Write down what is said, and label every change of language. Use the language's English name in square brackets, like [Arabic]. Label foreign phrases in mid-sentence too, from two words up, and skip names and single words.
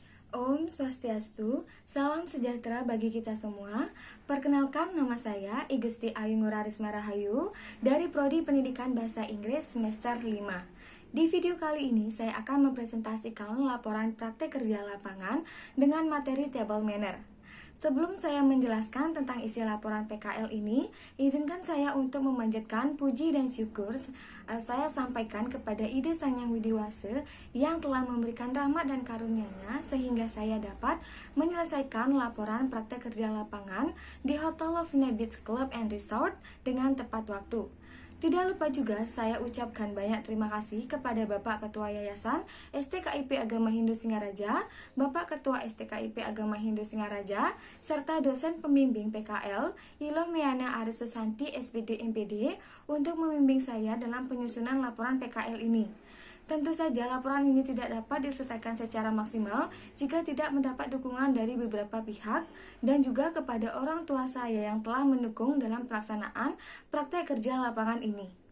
[Balinese] Om Swastiastu, [Indonesian] salam sejahtera bagi kita semua. Perkenalkan, nama saya I Gusti Ayu Ngurarisma Rahayu dari Prodi Pendidikan Bahasa Inggris semester 5. Di video kali ini saya akan mempresentasikan laporan praktek kerja lapangan dengan materi [English] table manner. [Indonesian] Sebelum saya menjelaskan tentang isi laporan PKL ini, izinkan saya untuk memanjatkan puji dan syukur saya sampaikan kepada Ide Sang Yang Widiwase yang telah memberikan rahmat dan karunia-Nya sehingga saya dapat menyelesaikan laporan praktek kerja lapangan di Hotel Lovina Beach Club and Resort dengan tepat waktu. Tidak lupa juga saya ucapkan banyak terima kasih kepada Bapak Ketua Yayasan STKIP Agama Hindu Singaraja, Bapak Ketua STKIP Agama Hindu Singaraja, serta dosen pembimbing PKL, Iloh Meana Aris Susanti SPD MPD untuk membimbing saya dalam penyusunan laporan PKL ini. Tentu saja laporan ini tidak dapat diselesaikan secara maksimal jika tidak mendapat dukungan dari beberapa pihak dan juga kepada orang tua saya yang telah mendukung dalam pelaksanaan praktek kerja lapangan ini.